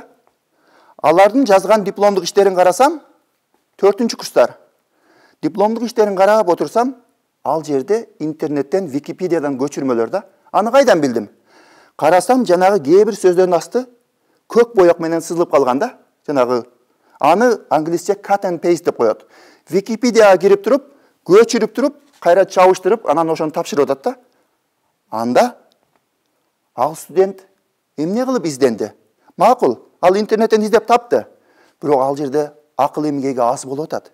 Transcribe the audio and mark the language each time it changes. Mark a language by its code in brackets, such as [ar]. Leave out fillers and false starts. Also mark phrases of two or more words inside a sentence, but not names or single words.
[ky] Алардын жазган дипломдук иштерин карасам, 4-курстар. Дипломдук иштерин карап отурсам, ал жерде интернеттен, Википедиядан көчүрмөлөр да. Аны кайдан билдим? Карасам, жанагы кээ бир сөздөрдүн асты көк бояк менен сызылып калган да. Жанагы аны англисче [en] cut and paste [ky] деп коет. Википедияга кирип туруп, көчүрүп туруп, кайра чабыштырып, анан ошону тапшырып атат да. Анда ал студент эмне кылып изденди? Макул, ал интернеттен издеп тапты. Бирок ал жерде акыл эмгеги аз болуп атат.